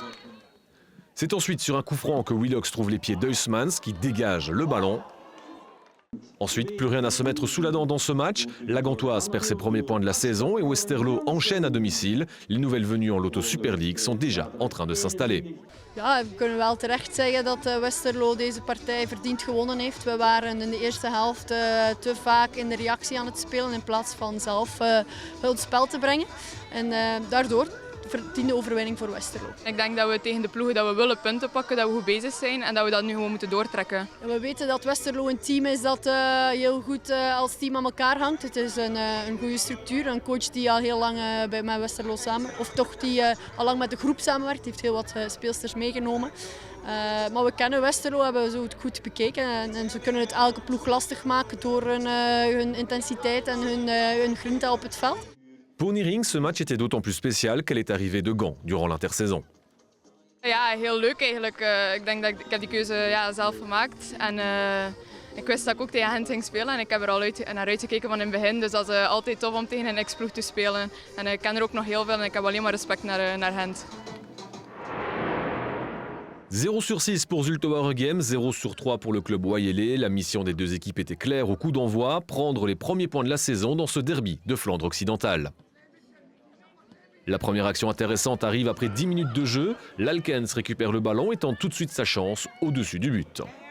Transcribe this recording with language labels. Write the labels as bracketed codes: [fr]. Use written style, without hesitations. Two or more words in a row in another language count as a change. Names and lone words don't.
[fr] C'est ensuite sur un coup franc que Willox trouve les pieds d'Huysmans qui dégage le ballon. Ensuite, plus rien à se mettre sous la dent dans ce match. La Gantoise perd ses premiers points de la saison et Westerlo enchaîne à domicile. Les nouvelles venues en Lotto Super League sont déjà en train de s'installer. [nl] Ja, we kunnen wel terecht zeggen dat Westerlo deze partij verdiend gewonnen heeft. We waren in de eerste helft te vaak in de reactie aan het spelen in plaats van zelf het spel te brengen. En daardoor verdiende overwinning voor Westerlo. Ik denk dat we tegen de ploegen dat we willen punten pakken, dat we goed bezig zijn en dat we dat nu gewoon moeten doortrekken. We weten dat Westerlo een team is dat heel goed als team aan elkaar hangt. Het is een goede structuur, een coach die al heel lang met Westerlo die al lang met de groep samenwerkt, heeft heel wat speelsters meegenomen. Maar we kennen Westerlo, hebben zo goed bekeken en ze kunnen het elke ploeg lastig maken door hun intensiteit en hun grinta op het veld. [fr] Pour Niering, ce match était d'autant plus spécial qu'elle est arrivée de Gand durant l'intersaison. [nl] Ja, heel leuk eigenlijk. Ik denk dat ik heb die keuze zelf gemaakt. En ik wist dat ik ook tegen hen ging spelen en ik heb er al naar uitgekeken van in het begin. Dus dat is altijd tof om tegen een ex-ploeg te spelen. En ik ken er ook nog heel veel en ik heb alleen maar respect naar hen. [fr] 0/6 pour Zulte-Waregem, 0/3 pour le club wayélé. La mission des deux équipes était claire au coup d'envoi, prendre les premiers points de la saison dans ce derby de Flandre occidentale. La première action intéressante arrive après 10 minutes de jeu. L'Alkens récupère le ballon et tente tout de suite sa chance au-dessus du but.